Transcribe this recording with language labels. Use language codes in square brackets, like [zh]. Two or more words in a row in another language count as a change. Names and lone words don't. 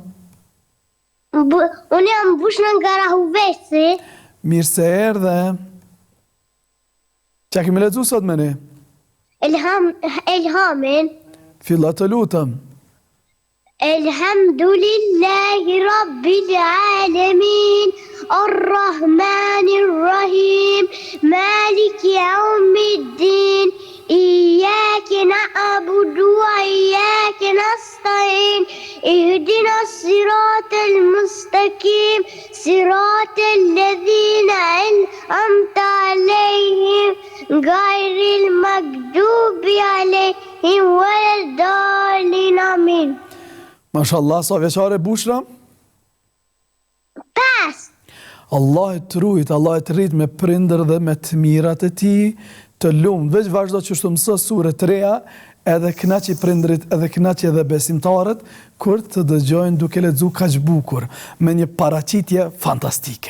[sq] Unë jam Bushra nga Rahuvesi. Mirë se erdhe. Çka kemi lexuar sot me ne? Elhamin. Filla të lutem. [ar] الحمد لله رب العالمين الرحمن الرحيم, مالك يوم الدين إياك نعبد وإياك نستعين اهدنا الصراط المستقيم صراط الذين أنعمت عليهم غير المغضوب عليهم ولا الضالين. Amin. [sq] Mashallah, sa vjeçare Bushra? 5. Allah e të rujt, Allah e të rrit me prindër dhe me të mirat e ti, të lumë, veç vazhdo që shtu mësë sure të reja, edhe knaqi prindrit, edhe knaqi edhe besimtarët, kur të dëgjojnë duke lexuar kaq bukur, me një paraqitje fantastike.